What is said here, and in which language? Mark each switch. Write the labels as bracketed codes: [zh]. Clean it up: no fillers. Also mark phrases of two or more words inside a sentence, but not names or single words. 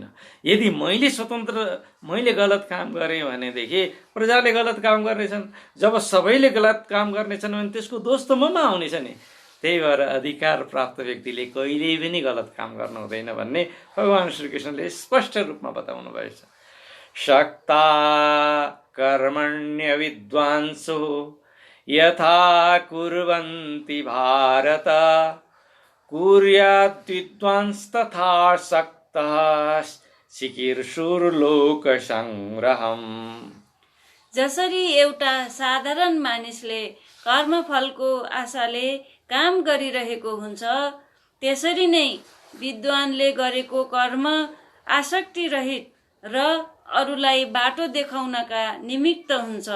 [ne] यदि मैले गलत काम गरेँ भनेदेखि प्रजाले गलत काम गर्नेछन्। जब सबैले गलत काम गर्नेछन् भने त्यसको दोष त ममा आउनेछ नि। त्यही भएर अधिकार प्राप्त व्यक्तिले कहिल्यै पनि गलत काम गर्नु हुँदैन भन्ने भगवान् श्रीकृष्णले स्पष्ट रूपमा बताउनु भएछ। [sa] शक्ता कर्मण्य विद्वांसो यथा कुर्वन्ति भारत कुर्यात् विद्वांस्तथा शक्तः चिकीर्षुर्लोक संग्रहम्। [ne] जसरी एउटा साधारण मानिसले कर्मफलको आशाले काम गरिरहेको हुन्छ, त्यसरी नै विद्वानले गरेको कर्म आसक्ति रहित र अरूलाई बाटो देखाउनका निमित्त हुन्छ।